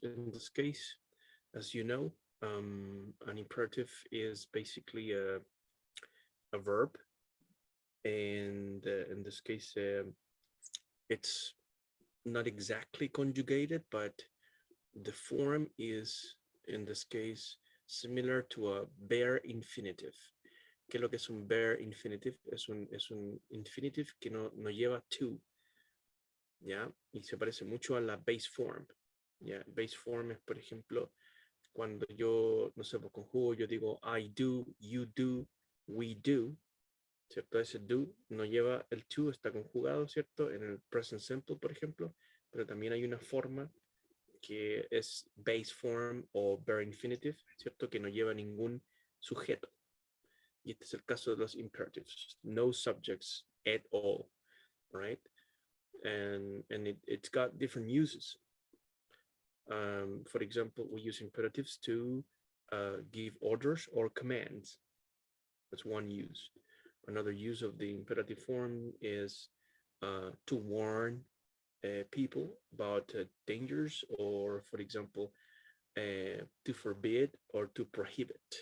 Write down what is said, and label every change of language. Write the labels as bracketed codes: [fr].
[en] In this case, as you know, an imperative is basically a verb. And in this case, it's not exactly conjugated, but the form is, in this case, similar to a bare infinitive. [es] ¿Qué es lo que es un bare infinitive? Es un infinitive que no lleva to. ¿Ya? Y se parece mucho a la base form. ¿Ya? Base form es, por ejemplo, cuando yo, no sé, pues conjugo, yo digo [en] I do, you do, we do, [es] ¿cierto? Ese do no lleva el to, está conjugado, ¿cierto? En el present simple, por ejemplo, pero también hay una forma que es base form o bare infinitive, ¿cierto? Que no lleva ningún sujeto. Y este es el caso de los imperatives. [en] No subjects at all, right? And it's got different uses. For example, we use imperatives to give orders or commands. That's one use. Another use of the imperative form is to warn people about dangers, or, for example, to forbid or to prohibit.